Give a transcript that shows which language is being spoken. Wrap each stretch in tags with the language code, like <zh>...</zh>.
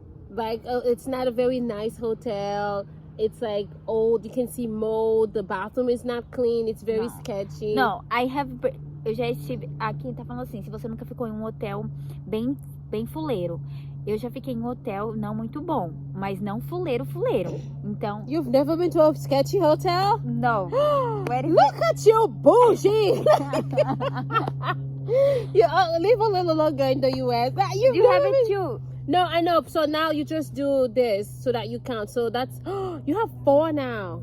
<en>Like it's not a very nice hotel. It's like old. You can see mold. The bathroom is not clean. It's very sketchy.</en> <pt>Não, eu já estive. Aqui tá falando assim: se você nunca ficou em um hotel bem fuleiro. Eu já fiquei em um hotel não muito bom, mas não fuleiro. Então,</pt> <en>You've never been to a sketchy hotel? no. Look at you, bougie! You live a little longer in the US. You have it too. No, I know. So now you just do this so that you count. So that's you have 4 now.</en>